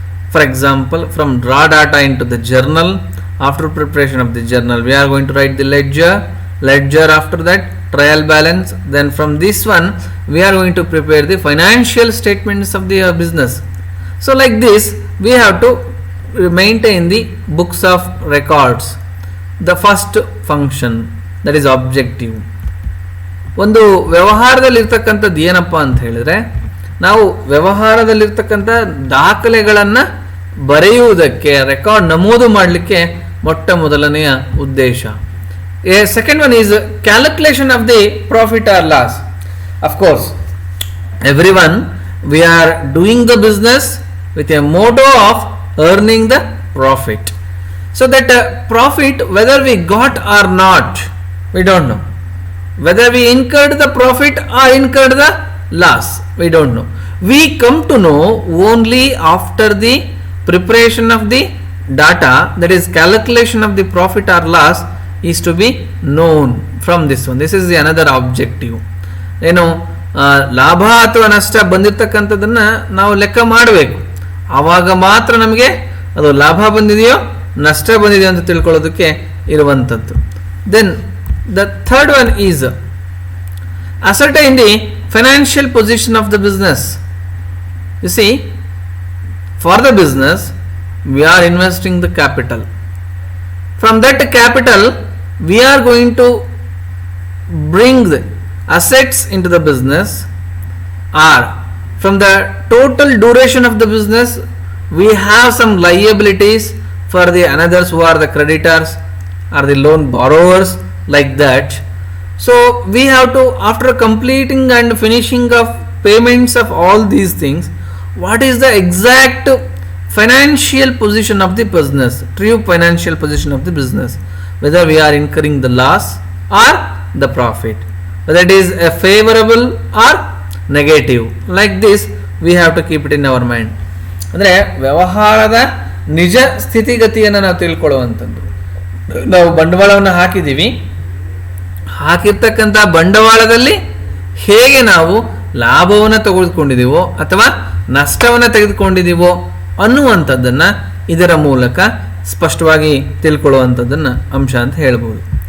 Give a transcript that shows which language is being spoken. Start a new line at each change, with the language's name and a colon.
English: For example, from raw data into the journal. After preparation of the journal, we are going to write the ledger after that trial balance. Then from this one we are going to prepare the financial statements of the business. So like this we have to maintain the books of records. The first function, that is objective.
Kannada: ಒಂದು ವ್ಯವಹಾರದಲ್ಲಿರ್ತಕ್ಕಂಥದ್ದು ಏನಪ್ಪ ಅಂತ ಹೇಳಿದ್ರೆ, ನಾವು ವ್ಯವಹಾರದಲ್ಲಿರ್ತಕ್ಕಂಥ ದಾಖಲೆಗಳನ್ನು ಬರೆಯುವುದಕ್ಕೆ, record ನಮೂದು ಮಾಡಲಿಕ್ಕೆ ಮೊಟ್ಟ ಮೊದಲನೆಯ ಉದ್ದೇಶ.
English: Second one is calculation of the profit or loss. Of course everyone we are doing the business with a motto of earning the profit. So that profit, whether we got or not, we don't know. Whether we incurred the profit or incurred the loss, we don't know. We come to know only after the preparation of the data, that is calculation of the profit or loss is to be known from this one. This is the another objective.
Kannada: ಏನು ಲಾಭ ಅಥವಾ ನಷ್ಟ ಬಂದಿರತಕ್ಕಂಥದ್ದನ್ನು ನಾವು ಲೆಕ್ಕ ಮಾಡಬೇಕು. ಆವಾಗ ಮಾತ್ರ ನಮಗೆ ಅದು ಲಾಭ ಬಂದಿದೆಯೋ ನಷ್ಟ ಬಂದಿದೆಯೋ ಅಂತ ತಿಳ್ಕೊಳ್ಳೋದಕ್ಕೆ ಇರುವಂಥದ್ದು.
English: Then the third one is ascertain the financial position of the business. You see, for the business we are investing the capital. From that capital we are going to bring the assets into the business, or from the total duration of the business we have some liabilities for the others who are the creditors or the loan borrowers, like that. So we have to, after completing and finishing of payments of all these things, what is the exact financial position of the business, true financial position of the business, whether we are incurring the loss or the profit, whether it is a favorable or negative. Like this we have to keep it in our mind.
Kannada: ಅಂದರೆ ವ್ಯವಹಾರದ ನಿಜ ಸ್ಥಿತಿಗತಿಯನ್ನು ನಾವು ತಿಳ್ಕೊಳ್ಳುವಂಥದ್ದು. ನಾವು ಬಂಡವಾಳವನ್ನು ಹಾಕಿದ್ದೀವಿ, ಹಾಕಿರ್ತಕ್ಕಂಥ ಬಂಡವಾಳದಲ್ಲಿ ಹೇಗೆ ನಾವು ಲಾಭವನ್ನು ತೆಗೆದುಕೊಂಡಿದ್ದೀವೋ ಅಥವಾ ನಷ್ಟವನ್ನು ತೆಗೆದುಕೊಂಡಿದ್ದೀವೋ ಅನ್ನುವಂಥದ್ದನ್ನು ಇದರ ಮೂಲಕ ಸ್ಪಷ್ಟವಾಗಿ ತಿಳ್ಕೊಳ್ಳುವಂಥದ್ದನ್ನು ಅಂಶ ಅಂತ ಹೇಳ್ಬೋದು.